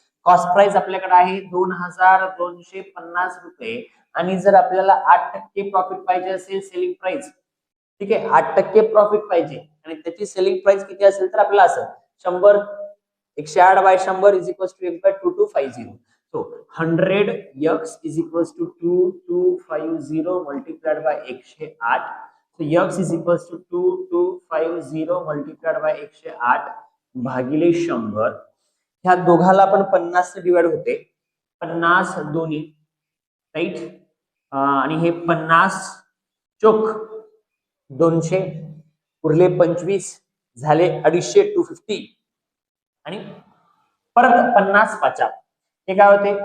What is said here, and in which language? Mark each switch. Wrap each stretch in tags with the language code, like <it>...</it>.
<mr>Cost price आपल्याकडे आहे 2250 रुपये. आणि जर आपल्याला 8% प्रॉफिट पाहिजे असेल, सेलिंग प्राइस, ठीक आहे, 8% प्रॉफिट पाहिजे आणि त्याची सेलिंग प्राइस किती असेल तर आपल्याला असं 100</mr> <en>108 by 100 is equals to 2250. So 100x is equals to 2250 multiplied by 108. So x is equals to 2250 multiplied by 108 भागिले 100.</en> <mr>ह्या दोघाला पण 50 ने डिवाइड होते. 50 दोन्ही राईट, आणि हे 50 चोक 200 उरले 25 झाले 250 250 आणि परत 50 पाचा. हे काय होते?</mr>